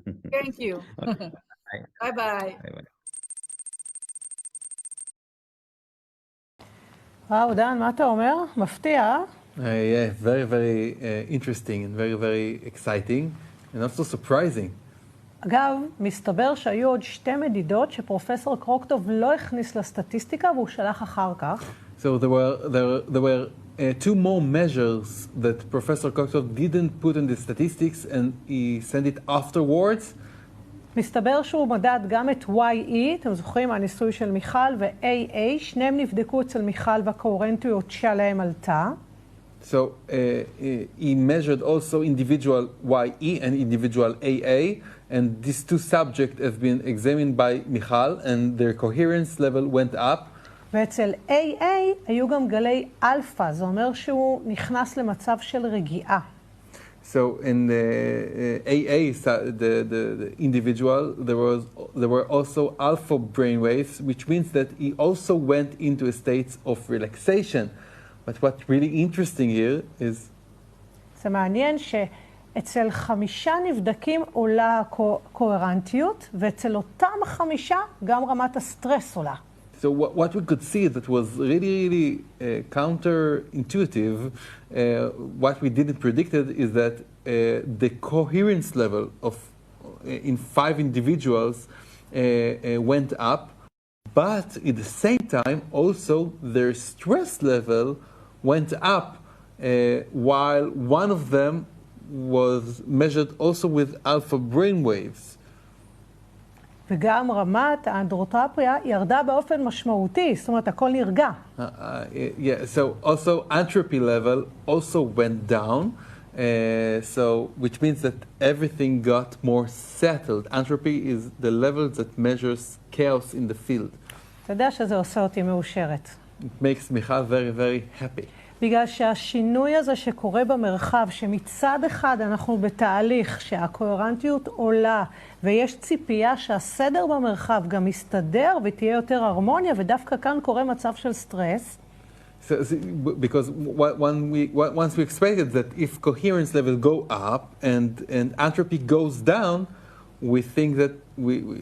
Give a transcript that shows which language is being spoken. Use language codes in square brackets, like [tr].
[en] Thank you. Bye-bye. [he] וואו, דן, מה אתה אומר? מפתיע. [en] Yeah, very, very interesting and very, very exciting and also surprising. [he] אגב, מסתבר שהיו עוד 2 מדידות שפרופסור קרוקטוב לא הכניס לסטטיסטיקה והוא שלח אחר כך. [en] So there were 2 more measures that Professor Koktov didn't put in the statistics and he sent it afterwards. [he] מסתבר שהוא מדד גם את YE, אתם זוכרים, הניסוי של מיכל, ו-AA, שניהם נבדקו אצל מיכל והקוהרנטיות שלהם עלתה. [en] So he measured also individual YE and individual AA, and these 2 subjects have been examined by Michal, and their coherence level went up. [he] ואצל AA היו גם גלי אלפא, זה אומר שהוא נכנס למצב של רגיעה. [en] So in the AA, the individual, there were also alpha brainwaves, which means that he also went into a state of relaxation. But what's really interesting here is... [he] זה מעניין שאצל 5 נבדקים עולה הקוהרנטיות, ואצל אותם 5 גם רמת הסטרס עולה. [en] So what we could see that was really counterintuitive, what we didn't predict is that the coherence level of in 5 individuals went up, but at the same time also their stress level went up, while one of them was measured also with alpha brainwaves. [he] וגם רמת האנדרוטרפיה ירדה באופן משמעותי, זאת אומרת, הכל נרגע. [en] Yeah, so also entropy level also went down, so which means that everything got more settled. Entropy is the level that measures chaos in the field. [he] אתה יודע שזה עושה אותי מאושרת. [en] It makes Michal very, very happy. [he] בגלל שהשינוי הזה שקורה במרחב, שמצד אחד אנחנו בתהליך שהקוהרנטיות עולה, ויש ציפייה שהסדר במרחב גם יסתדר ותהיה יותר הרמוניה, ודווקא כאן קורה מצב של סטרס. [en] Because once we expected that if coherence level go up and entropy goes down, we think that we